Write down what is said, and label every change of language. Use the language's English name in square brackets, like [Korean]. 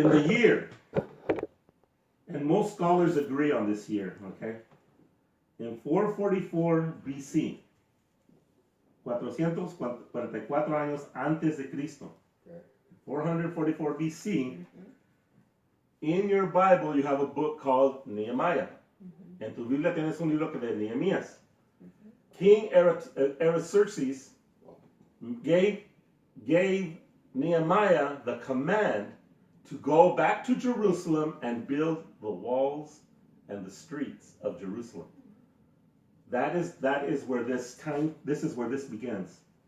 [English] In the year, and most scholars agree on this year, okay? In 444 BC, [Spanish] 444 años antes de Cristo, [English] 444 BC, in your Bible you have a book called Nehemiah. [Spanish] En tu Biblia tienes un libro de Nehemías. [English] King Artaxerxes gave Nehemiah the command to go back to Jerusalem and build the walls and the streets of Jerusalem. That is where this is where this begins.